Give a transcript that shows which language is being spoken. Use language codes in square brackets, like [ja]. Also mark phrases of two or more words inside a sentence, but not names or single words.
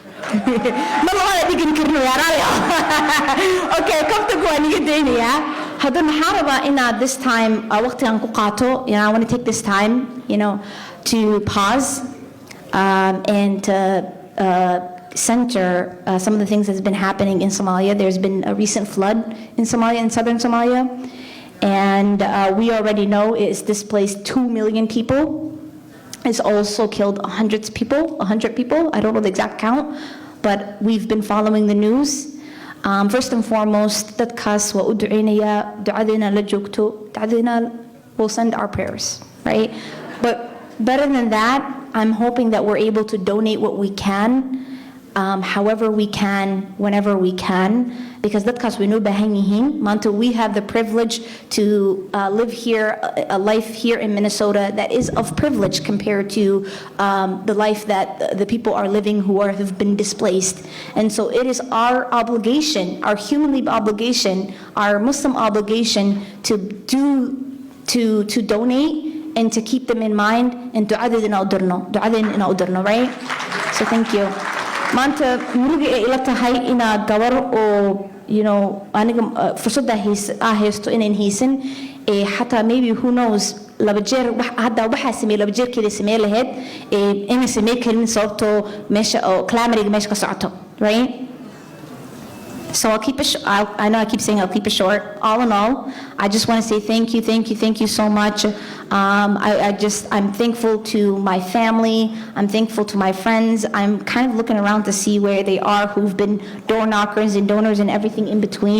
[en] okay come to go and get in yeah [so] hada maxaraba ina [en] this time [so] waqtigan ku qaato [en] I want to take this time to pause and to center some of the things that's been happening in Somalia. There's been a recent flood in Somalia, in southern Somalia, and we already know it's displaced 2 million people. It's also killed 100 people. I don't know the exact count, but we've been following the news. First and foremost, [so] dadkaas waa u duceynaya ducadeena la joogto ducadeena [en] we'll send our prayers, right? But better than that, I'm hoping that we're able to donate what we can, however we can, whenever we can, because [so] dadkaas way noo baahan yihiin maanta [en] we have the privilege to live here a life here in Minnesota that is of privilege compared to the life that the people are living who have been displaced and so it is our obligation our humanly obligation our Muslim obligation to donate and to keep them in mind and [so] ducadeena u dirno [en] right so thank you [so] maanta muruga ay ila tahay ina gabar oo [en] you know [so] aniga fursadda heesto inaan haysan xataa [en] maybe who knows [so] laba jeer hadda waxaa sameeyay laba jeerkeeda sameey lahayd inay sameey karin sababtoo meesha oo calamity meesha ka socoto, [en] right? So I'll keep it I know I keep saying I'll keep it short. All in all, I just want to say thank you so much. I'm thankful to my family. I'm thankful to my friends. I'm kind of looking around to see where they are, who've been door knockers and donors and everything in between.